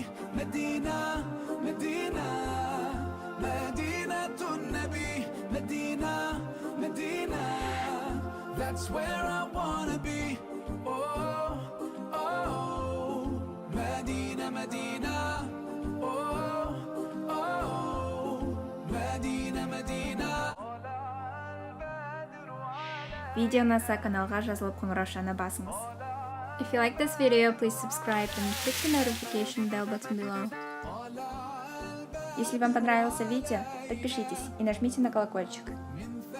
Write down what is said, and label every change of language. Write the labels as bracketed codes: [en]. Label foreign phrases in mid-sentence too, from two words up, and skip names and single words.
[en] Medina, Medina, Medina to Nabi, Medina, Medina. That's where I wanna be. Oh, oh, Medina, Medina. Oh, oh, Medina, Medina. [kk] Видео ұнаса каналға жазылып қоңыраушаны басыңыз. [en] If you like this video, please subscribe and click the notification bell button below. [ru] Если вам понравился видео, подпишитесь и нажмите на колокольчик.